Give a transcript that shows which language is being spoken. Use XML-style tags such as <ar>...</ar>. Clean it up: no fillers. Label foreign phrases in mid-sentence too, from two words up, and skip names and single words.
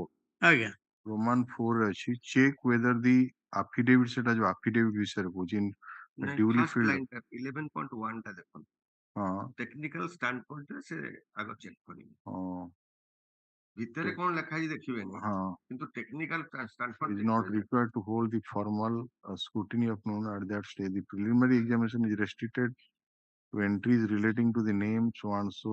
<or>ଆଜ୍ଞା Roman 4 ରେ ଅଛି</or> <en>check whether the affidavit</en> <or>ସେଟା ଯୋଉ affidavit ବିଷୟରେ କହୁଛି</or> <en>duly filled</en> <or>11.1 ଟା ଦେଖନ୍ତୁ</or> <en>technical standpoint</en> <or>ରେ ସେ ଆଗ ଚେକ୍ କରିବେ ଭିତରେ କଣ ଲେଖା ହେଇଛି ଦେଖିବେନି କିନ୍ତୁ</or> <en>technical standpoint is not required to hold the formal scrutiny of known at that stage the preliminary examination is restricted to entries relating to the name so and so</en>